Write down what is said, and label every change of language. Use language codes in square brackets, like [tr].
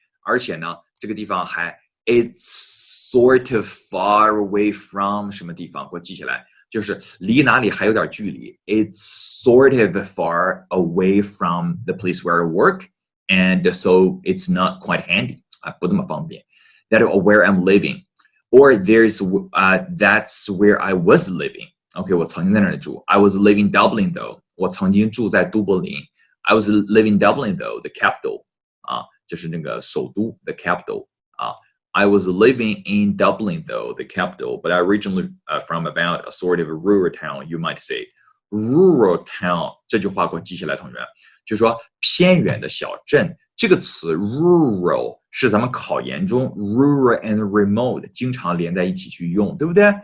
[zh] 而且呢，这个地方还 [en] it's sort of far away from [zh] 什么地方？给我记下来。就是离哪里还有点距离 [en] ，it's sort of far away from the place where I work, and so it's not quite handy [zh] 啊，不那么方便。 [en] That where I'm living, or that's where I was living. [zh] OK， 我曾经在那里住。 [en] I was living Dublin though， [zh] 我曾经住在都柏林。 [en] I was living Dublin though, the capital [zh] 啊，就是那个首都 [en] the capital 啊。 I was living in Dublin, though, the capital, but I originally from about a sort of a rural town, you might say. [zh] Rural town 这句话给我记下来，同学，就是说偏远的小镇。这个词 rural 是咱们考研中 rural and remote 经常连在一起去用，对不对？